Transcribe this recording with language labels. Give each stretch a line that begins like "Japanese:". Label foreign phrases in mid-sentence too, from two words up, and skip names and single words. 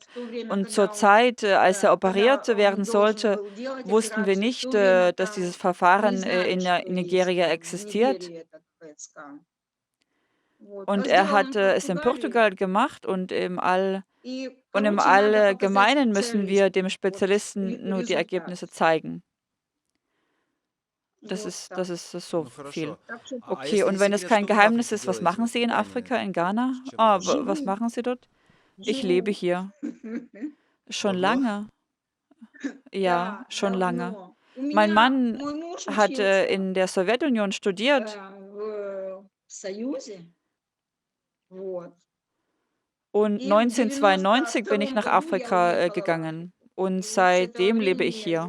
German: Und zur Zeit, als er operiert werden sollte, wussten wir nicht, dass dieses Verfahren, in Nigeria existiert. Und er hatte es in Portugal gemacht und im Allgemeinen müssen wir dem Spezialisten nur die Ergebnisse zeigen. Das ist so
Russian: Ну
German: viel.
Russian: хорошо. А
German: Okay,
Russian: если не
German: und wenn es
Russian: секрет,
German: kein
Russian: что вы в
German: Geheimnis
Russian: Африке
German: ist, was
Russian: делаете
German: machen
Russian: вот
German: Sie in
Russian: кроме
German: Afrika, in Ghana?
Russian: чем вы
German: Was
Russian: живете?
German: machen Sie dort? Ich lebe hier. Schon
Russian: Давно?
German: lange. Ja, schon lange. Mein Mann hat, in der Sowjetunion studiert und 1992 bin ich nach Afrika, gegangen und seitdem lebe ich hier.